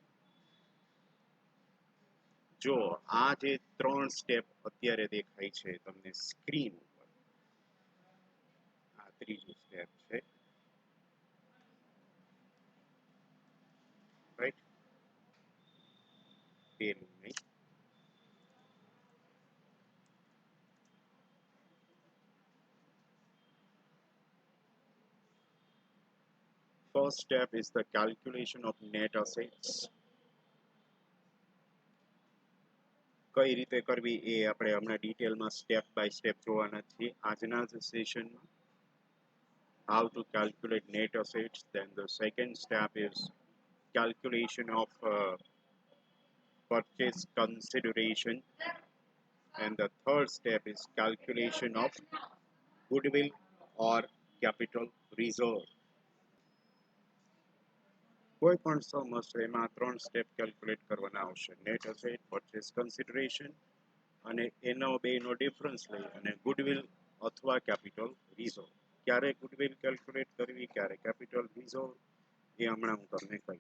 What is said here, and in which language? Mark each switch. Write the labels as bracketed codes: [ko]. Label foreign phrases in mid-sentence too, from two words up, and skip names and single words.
[gu] જો આ જે 3 સ્ટેપ અત્યારે દેખાય છે તમને સ્ક્રીન ઉપર, આ ત્રીજું સ્ટેપ છે, રાઈટ? પેલું નહીં. [en] First step is the calculation of net assets. [gu] કઈ રીતે કરવી એ આપણે હમણાં ડિટેલમાં [en] step by step [gu] જોવાના છીએ આજના જ સેશનમાં. [en] How to calculate net assets. Then the second step is calculation of purchase consideration, and the third step is calculation of goodwill or capital reserve. [gu] કોઈ પણ સમ હશે એમાં 3 સ્ટેપ કેલ્ક્યુલેટ કરવાના આવશે. [en] net asset, purchase consideration [gu] અને એનો બેનો ડિફરન્સ લઈ અને ગુડવિલ અથવા [en] capital reserve. [gu] ક્યારે ગુડવિલ કેલ્ક્યુલેટ કરવી, ક્યારે [en] capital reserve, [gu] એ હમણાં હું તમને કહીશ.